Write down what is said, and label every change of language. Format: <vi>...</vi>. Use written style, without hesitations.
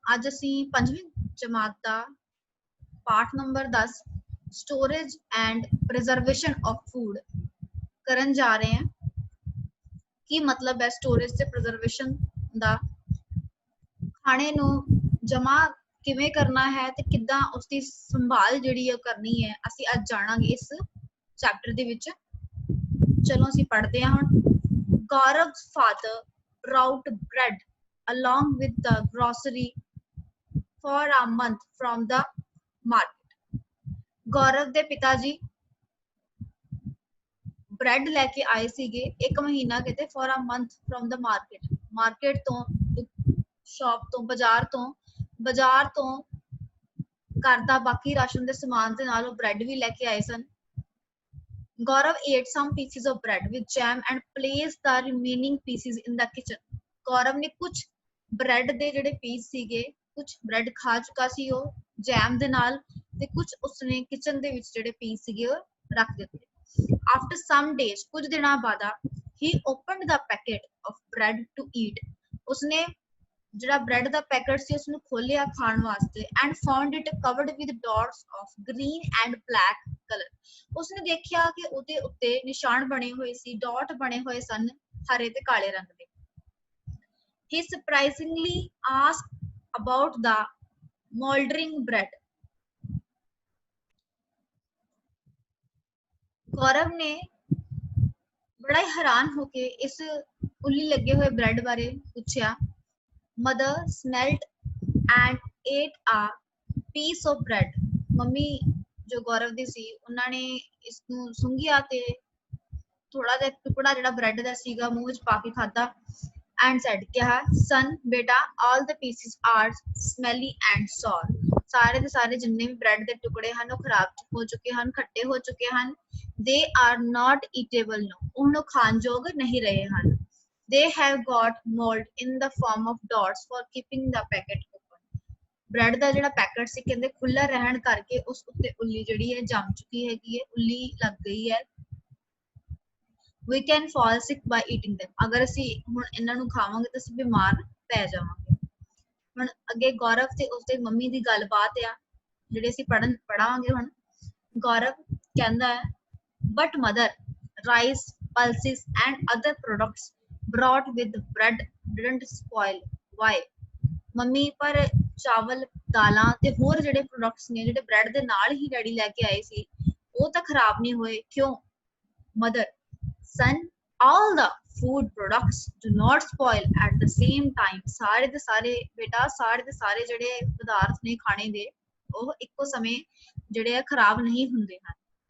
<pa>ਅੱਜ ਅਸੀਂ 5ਵੀਂ ਜਮਾਤ ਦਾ ਪਾਠ number 10</pa> <en>storage and preservation of food</en> <pa>ਕਰਨ ਜਾ ਰਹੇ ਹਾਂ। ਕੀ ਮਤਲਬ ਹੈ ਸਟੋਰੇਜ ਤੇ ਪ੍ਰੀਜ਼ਰਵੇਸ਼ਨ ਦਾ? ਖਾਣੇ ਨੂੰ ਜਮਾ ਕਿਵੇਂ ਕਰਨਾ ਹੈ ਤੇ ਕਿੱਦਾਂ ਉਸ ਦੀ ਸੰਭਾਲ ਜਿਹੜੀ ਹੈ ਕਰਨੀ ਹੈ, ਅਸੀਂ ਅੱਜ ਜਾਣਾਂਗੇ ਇਸ ਚੈਪਟਰ ਦੇ ਵਿੱਚ। ਚਲੋ ਅਸੀਂ ਪੜ੍ਹਦੇ ਹਾਂ ਹੁਣ।</pa> <en>Gaurav's father brought bread along with the grocery for a month from the market.</en> <pa>ਗੌਰਵ ਦੇ ਪਿਤਾ ਜੀ ਬ੍ਰੈਡ ਲੈ ਕੇ ਆਏ ਸੀਗੇ ਇੱਕ ਮਹੀਨਾ ਕਿਤੇ</pa> <en>for a month from the market</en> <pa>ਤੋਂ, ਸ਼ਾਪ ਤੋਂ, ਬਾਜ਼ਾਰ ਤੋਂ ਘਰ ਦਾ ਬਾਕੀ ਰਾਸ਼ਨ ਦੇ ਸਮਾਨ ਦੇ ਨਾਲ ਉਹ ਬ੍ਰੈਡ ਵੀ ਲੈ ਕੇ ਆਏ ਸਨ।</pa> <en>Gaurav ate some pieces of bread with jam and placed the remaining pieces in the kitchen.</en> <pa>Gaurav ਨੇ ਕੁਝ ਬ੍ਰੈਡ ਦੇ ਜਿਹੜੇ ਪੀਸ ਸੀਗੇ, ਕੁਝ ਬ੍ਰੈਡ ਖਾ ਚੁੱਕਾ ਸੀ ਉਹ ਜੈਮ ਦੇ ਨਾਲ, ਤੇ ਕੁਝ ਉਸਨੇ ਕਿਚਨ ਦੇ ਵਿੱਚ ਜਿਹੜੇ ਪੀਸ ਸੀਗੇ ਉਹ ਰੱਖ ਦਿੱਤੇ।</pa> <en>After some days,</en> <pa>ਕੁਝ ਦਿਨਾਂ ਬਾਅਦ</pa> <en>he opened the packet of bread to eat.</en> <pa>ਉਸਨੇ ਜਿਹੜਾ ਬ੍ਰੈਡ ਦਾ ਪੈਕਟ ਸੀ ਉਸਨੂੰ ਖੋਲਿਆ ਖਾਣ ਵਾਸਤੇ</pa> <en>and found it covered with dots of green and black color.</en> <pa>ਉਸਨੇ ਦੇਖਿਆ ਕਿ ਉਹਦੇ ਉੱਤੇ ਨਿਸ਼ਾਨ ਬਣੇ ਹੋਏ ਸੀ, ਡਾਟ ਬਣੇ ਹੋਏ ਸਨ ਹਰੇ ਤੇ ਕਾਲੇ ਰੰਗ ਦੇ।</pa> <en>He surprisingly asked about the moldering bread.</en> <pa>ਗੌਰਵ ਨੇ ਬੜਾ ਹੀ ਹੈਰਾਨ ਹੋ ਕੇ ਇਸ ਉੱਲੀ ਲੱਗੇ ਹੋਏ ਬ੍ਰੈਡ ਬਾਰੇ ਪੁੱਛਿਆ।</pa> <en>Mother smelled and ate a piece of bread.</en> <pa>Mummy ਜੋ ਗੌਰਵ ਦੀ ਸੀ ਉਹਨਾਂ ਨੇ ਇਸ ਨੂੰ ਸੁੰਘਿਆ ਤੇ ਥੋੜਾ ਜਿਹਾ ਟੁਕੜਾ ਜਿਹੜਾ ਬ੍ਰੈਡ ਦਾ ਸੀਗਾ ਮੂੰਹ ਵਿੱਚ ਪਾ ਕੇ ਖਾਧਾ।</pa> <en>and said</en> <pa>ਕਿਹਾ,</pa> <en>son</en> <pa>ਬੇਟਾ</pa> <en>all the pieces are smelly and sour.</en> <pa>ਸਾਰੇ ਦੇ ਸਾਰੇ ਜਿੰਨੇ ਵੀ ਬ੍ਰੈਡ ਦੇ ਟੁਕੜੇ ਹਨ ਉਹ ਖਰਾਬ ਹੋ ਚੁੱਕੇ ਹਨ, ਖੱਟੇ ਹੋ ਚੁੱਕੇ ਹਨ।</pa> <en>they are not eatable now.</en> <pa>ਉਹਨੂੰ ਖਾਣ ਯੋਗ ਨਹੀਂ ਰਹੇ ਹਨ।</pa> <en>they have got mold in the form of dots for keeping the packet open.</en> <pa>Bread ਦਾ ਜਿਹੜਾ ਪੈਕਟ ਸੀ ਕਹਿੰਦੇ ਖੁੱਲਾ ਰਹਿਣ ਕਰਕੇ ਉਸ ਉੱਤੇ ਉੱਲੀ ਜਿਹੜੀ ਹੈ ਜੰਮ ਚੁੱਕੀ ਹੈਗੀ ਹੈ, ਉੱਲੀ ਲੱਗ ਗਈ ਹੈ।</pa> <en>we can fall sick by eating them.</en> <pa>ਅਗਰ ਅਸੀਂ ਹੁਣ ਇਹਨਾਂ ਨੂੰ ਖਾਵਾਂਗੇ ਤਾਂ ਅਸੀਂ ਬਿਮਾਰ ਪੈ ਜਾਵਾਂਗੇ। ਹੁਣ ਅੱਗੇ ਗੌਰਵ ਤੇ ਉਸਦੇ ਮੰਮੀ ਦੀ ਗੱਲਬਾਤ ਆ ਜਿਹੜੇ ਅਸੀਂ ਪੜਾਂਗੇ ਹੁਣ। ਗੌਰਵ ਕਹਿੰਦਾ ਹੈ</pa> <en>but mother, rice, pulses and other products brought with bread didn't spoil. Why?</en> <pa>Mummy ਪਰ ਚਾਵਲ, ਦਾਲਾਂ ਤੇ ਹੋਰ ਜਿਹੜੇ ਪ੍ਰੋਡਕਟਸ ਨੇ ਜਿਹੜੇ ਬ੍ਰੈਡ ਦੇ ਨਾਲ ਹੀ ਡੈਡੀ ਲੈ ਕੇ ਆਏ ਸੀ ਉਹ ਤਾਂ ਖਰਾਬ ਨਹੀਂ ਹੋਏ, ਕਿਉਂ?</pa> <en>Mother, son, all the food products do not spoil at the same time.</en> <pa>ਸਾਰੇ ਦੇ ਸਾਰੇ ਬੇਟਾ, ਸਾਰੇ ਦੇ ਸਾਰੇ ਜਿਹੜੇ ਪਦਾਰਥ ਨੇ ਖਾਣੇ ਦੇ ਉਹ ਇੱਕੋ ਸਮੇਂ ਜਿਹੜੇ ਆ ਖਰਾਬ ਨਹੀਂ ਹੁੰਦੇ ਹਨ।</pa>